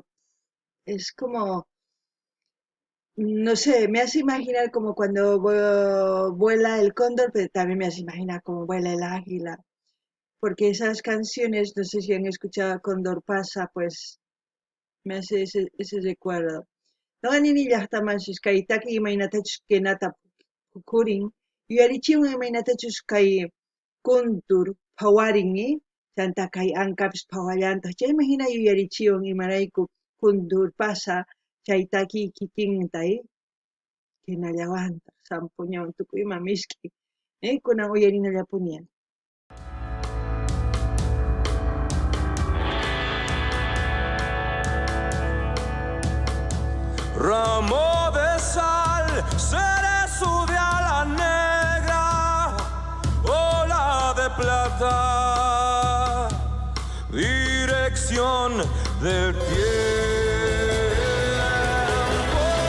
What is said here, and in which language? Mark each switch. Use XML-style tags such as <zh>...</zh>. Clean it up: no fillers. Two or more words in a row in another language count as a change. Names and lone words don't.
<es>Es como, no sé, me hace imaginar como cuando vuela el cóndor, pero también me hace imaginar cómo vuela el águila. Porque esas canciones, no sé si han escuchado a Cóndor Pasa, pues me hace ese recuerdo.</es> <qu>Noqanini llaqtamanchis kay taki imaynatachus kenata puqurin, yuyarichiwan imaynatachus kay kuntur phawarinmi chanta kay ankapis phawallantaq chaymi hina yuyarichiwan imarayku kundurpasa chaytaki kikintay hinallawantaq sampuñawan tukuyman misk'i kunan uyarinallapuni.</qu> <es>Ramo de sal, cerezo de ala negra, ola de plata, dirección del tiempo.</es>